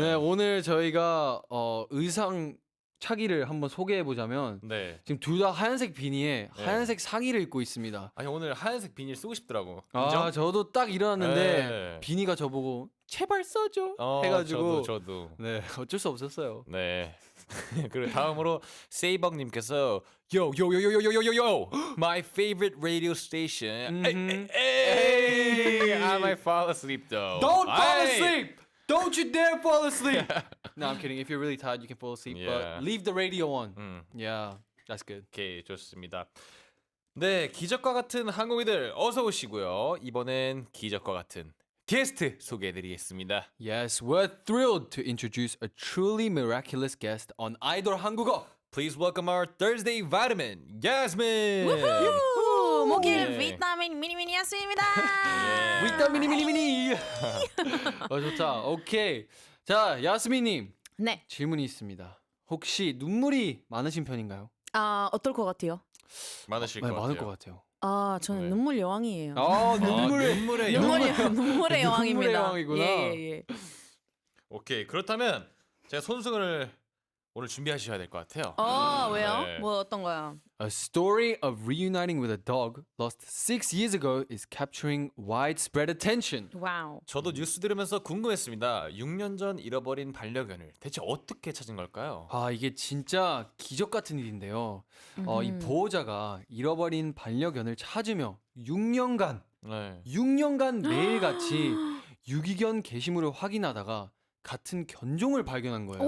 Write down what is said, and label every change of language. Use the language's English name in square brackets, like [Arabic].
[Korean] 네, 오늘 저희가 의상 차기를 한번 소개해 보자면 네. 지금 둘 다 하얀색 비니에 네. 하얀색 상의를 입고 있습니다. 아니 오늘 하얀색 비닐 쓰고 싶더라고. 아, 인정? 저도 딱 일어났는데 네. 비니가 저보고 제발 써줘 해가지고 저도. 네, 어쩔 수 없었어요. 네. 그리고 다음으로 세이벅님께서 [English] Yo yo yo yo yo yo yo yo my favorite radio station. Hey, I might fall asleep though. Don't fall Hey. asleep! Don't you dare fall asleep! No, I'm kidding. If you're really tired, you can fall asleep. Yeah. But leave the radio on. Yeah, that's good. [Korean] 오케이, 좋습니다. 네, 기적과 같은 한국인들 어서 오시고요. 이번엔 기적과 같은 게스트 소개해드리겠습니다. [English] Yes, we're thrilled to introduce a truly miraculous guest on 아이돌 한국어. Please welcome our Thursday vitamin, Yasmin. [Korean] 목요일 비타민 미니미니였습니다. 위타미니 미니미니. 좋다. 오케이. 자, 야스민님 네. 질문이 있습니다. 혹시 눈물이 많으신 편인가요? 아 어떨 것 같아요? 많으실 네, 것 많을 같아요. 것 같아요. 아 저는 네. 눈물 여왕이에요. 눈물의 눈물의 눈물의 여왕입니다. 눈물의 여왕이구나. 예. 오케이, 그렇다면 제가 손수건을 오늘 준비하셔야 될 것 같아요. 왜요? 네. 뭐 어떤 거요? [English] A story of reuniting with a dog lost 6 years ago is capturing widespread attention. [Korean] 와우. 저도 뉴스 들으면서 궁금했습니다. 6년 전 잃어버린 반려견을 대체 어떻게 찾은 걸까요? 아, 이게 진짜 기적 같은 일인데요. 이 보호자가 잃어버린 반려견을 찾으며 6년간 네. 매일같이 유기견 게시물을 확인하다가 같은 견종을 발견한 거예요.